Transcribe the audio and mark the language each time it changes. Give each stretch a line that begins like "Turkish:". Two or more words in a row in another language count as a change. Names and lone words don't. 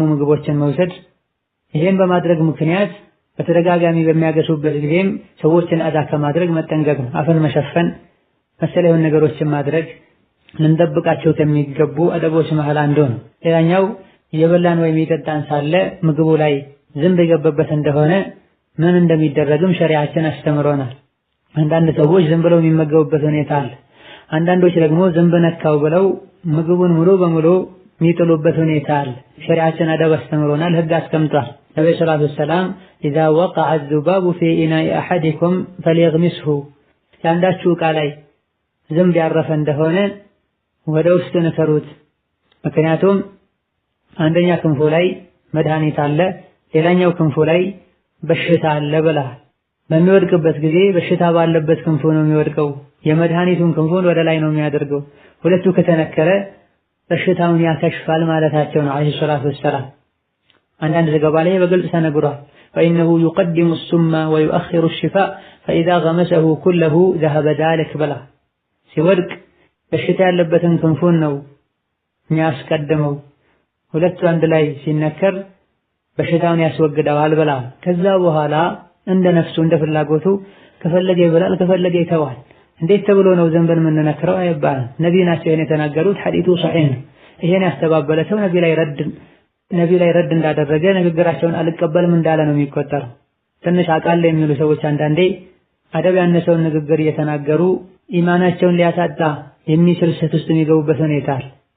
Amharic: ምግቦችን መውሰድ፣ ይሄን በማድረግ ምክንያት በተደጋጋሚ በሚያገሱበት ጊዜም ሰዎችን አዛ ከማድረግ መጠንቀቅ ነው። አፍን መሸፈን መሰል የሆኑ ነገሮችን ማድረግ ልንጠብቃቸው ከሚገቡ አደቦች መሃል አንዱ ነው። ሌላኛው የበላን ወይም የጠጣን ሳለ ምግቡ ላይ ዝንብ የገባበት እንደሆነ ምን እንደሚደረግም ሸሪዓችን አስተምሮናል። አንዳንድ ሰዎች ዝም ብለው የሚመገቡበት ሁኔታ አለ። አንዳንዶች ደግሞ ዝንብ ነካው ብለው ምግቡን ሙሉ በሙሉ የሚጥሉበት ሁኔታ አለ። ሸሪዓችን አደብ አስተምሮናል፣ ህግ አስቀምጧል። ነብዩ
Arabic: صلى الله عليه وسلم إذا وقع الذباب في إناء أحدكم فليغمسه
Amharic: ያንዳችሁ ዕቃ ላይ ዝንብ ያረፈ እንደሆነ ወደ ውስጥ ንከሩት። ምክንያቱም አንደኛ ክንፉ ላይ መድኃኒት አለ፣ ሌላኛው ክንፉ ላይ በሽታ አለ ብላ። በሚወድቅበት ጊዜ በሽታ ባለበት ክንፉ ነው የሚወድቀው፣ የመድኃኒቱን ክንፉን ወደ ላይ ነው የሚያደርገው። ሁለቱ ከተነከረ በሽታውን ያከሽፋል ማለታቸው ነው
Arabic: عليه الصلاة
Amharic: ወሰላም። አንዳንድ ዘገባ ላይ በግልጽ ተነግሯል።
Arabic: فإنه يقدم السم ويؤخر الشفاء فإذا غمسه كله ذهب ذلك بلا
Amharic: ሲወድቅ በሽታ ያለበትን ክንፉን ነው የሚያስቀድመው። ሁለቱ አንድ ላይ ሲነከር በሽታውን ያስወግደዋል ብላ። ከዛ በኋላ እንደ ነፍሱ እንደ ፍላጎቱ ከፈለገ ይበላል፣ ከፈለገ ይተዋል። እንዴት ተብሎ ነው ዘንበል የምንነክረው አይባልም። ነብዩ ናቸው ይሄን የተናገሩት። ሐዲሱ ሷሂህ ነው። ይሄን ያስተባበለ ሰው ነብዩ ላይ ረድ ነቢ ላይ ረድ እንዳደረገ ንግግራቸውን አልቀበልም እንዳለ ነው የሚቆጠረው። ትንሽ አቃለ የሚሉ ሰዎች አንዳንዴ አደብ ያነሰውን ንግግር እየተናገሩ ኢማናቸውን ሊያሳጣ የሚችል ስህተት ውስጥ የሚገቡበት ሁኔታ አለ።